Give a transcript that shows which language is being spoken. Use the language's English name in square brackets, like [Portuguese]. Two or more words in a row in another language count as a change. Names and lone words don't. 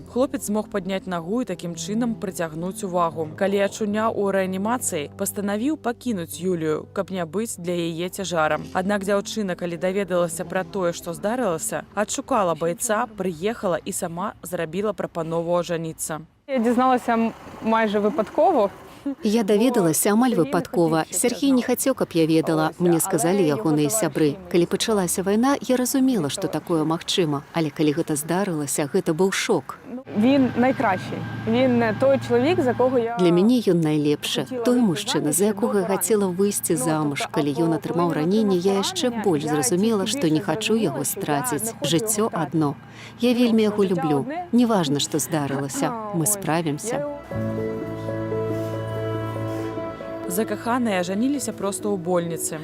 [Belarusian] Хлопец змог падняць нагу і такім чынам прыцягнуць увагу. Калі ачуняў у рэанімацыі, пастанавіў пакінуць Юлію, каб не быць для яе цяжарам. Аднак дзяўчына, калі даведалася пра тое, што здарылася, адшукала байца, прыехала і сама зрабіла прапанову ажаніцца. [Ukrainian] Я дізналася майже випадково. [Belarusian] Я даведалася амаль выпадкова. Сергей не хацеў, каб я ведала. Мне сказалі ягоныя сябры. Калі пачалася вайна, я разумела, што такое магчыма. Але калі гэта здарылася, гэта быў шок. [Ukrainian] Він найкращий. Він той чоловік, за кого я... [Belarusian] Для мяне ён найлепшы. Той мужчына, за якога я хацела выйсці замуж. Калі ён атрымаў раненне, я яшчэ больш зразумела, што не хачу яго страціць. Жыццё адно. Я вельмі яго люблю. Неважна, што здарылася. Мы справімся. Закаханыя ажаніліся проста ў больніцы.